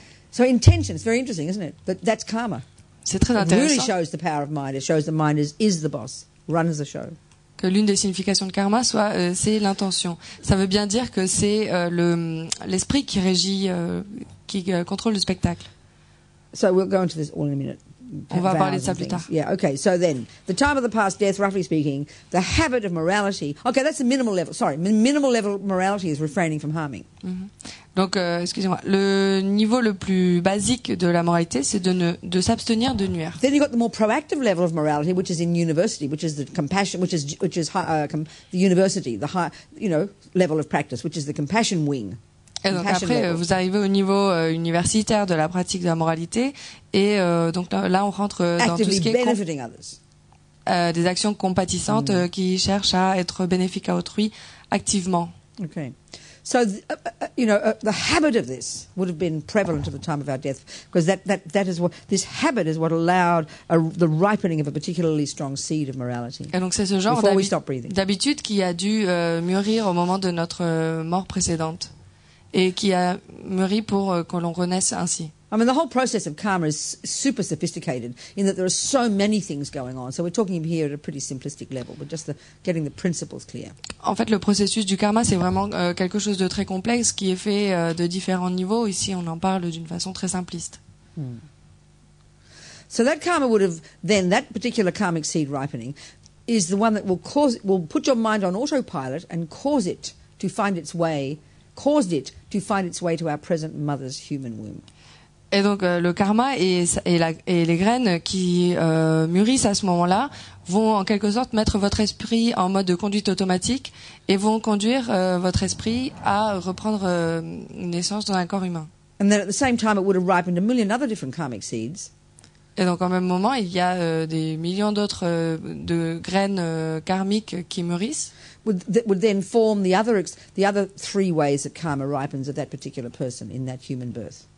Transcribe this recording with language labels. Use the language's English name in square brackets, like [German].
[English] So intention, it's very interesting, isn't it? That's karma. [French] C'est très [English] It [French] intéressant. [English] really shows the power of mind. It shows the mind is the boss, runs the show. [French] Que l'une des significations de karma c'est l'intention. Ça veut bien dire que c'est l'esprit qui régit, qui contrôle le spectacle. [English] So we'll go into this all in a minute. [French] On va parler de ça plus tard. [English] Yeah, okay. So then, the time of the past death, roughly speaking, the habit of morality. Okay, that's the minimal level. Sorry, minimal level morality is refraining from harming. [French] Donc, excusez-moi, le niveau le plus basique de la moralité, c'est de s'abstenir de nuire. [English] Then you've got the more proactive level of morality, which is in university, which is the compassion, which is the university, the high, level of practice, which is the compassion wing. [French] Et donc après, vous arrivez au niveau universitaire de la pratique de la moralité, et donc là, on rentre dans tout ce qui est des actions compatissantes qui cherchent à être bénéfiques à autrui activement. [English] Okay. So, the habit of this would have been prevalent at the time of our death, because that is what this habit is what allowed the ripening of a particularly strong seed of morality. [French] Et donc c'est ce genre d'habitude qui a dû mûrir au moment de notre mort précédente, et qui a mûri pour que l'on renaisse ainsi. [English] I mean, the whole process of karma is super sophisticated in that there are so many things going on. So we're talking here at a pretty simplistic level, but just getting the principles clear. [French] En fait, le processus du karma, c'est vraiment quelque chose de très complexe qui est fait de différents niveaux. Ici, on en parle d'une façon très simpliste. [English] So that karma would have then, that particular karmic seed ripening is the one that will put your mind on autopilot and caused it to find its way to our present mother's human womb. [French] Et donc le karma et les graines qui mûrissent à ce moment-là vont en quelque sorte mettre votre esprit en mode de conduite automatique et vont conduire votre esprit à reprendre une naissance dans un corps humain. [English] And then at the same time it would have ripened a million other different karmic seeds. [French] Et donc, en même moment, il y a des millions d'autres de graines karmiques qui mûrissent, [English] that would then form the other 3 ways that karma ripens of that particular person in that human birth.